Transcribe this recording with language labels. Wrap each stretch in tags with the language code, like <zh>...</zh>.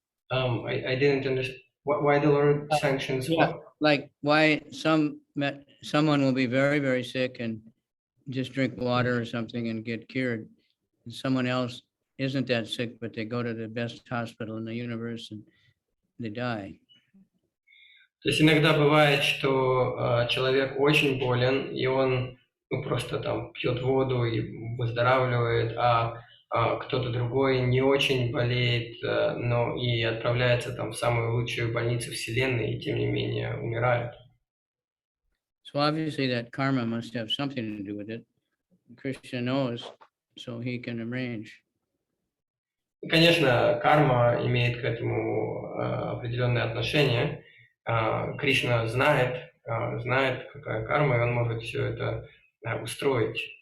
<en>I didn't understand why the Lord sanctions what? Like why someone will be very, very sick and just drink water or something and get cured. And someone else isn't that sick, but they go to the best hospital in the universe and they die.</en> <ru>То есть иногда бывает, что человек очень болен, и он просто там пьет воду и выздоравливает, а кто-то другой не очень болеет, но и отправляется там в самую лучшую больницу Вселенной, и тем не менее умирает.</ru> <en>So obviously that karma must have something to do with it. Krishna knows, so he can arrange.</en> <ru>И, конечно, карма имеет к этому определенное отношение. Кришна знает, какая карма, и он может все это устроить.</ru>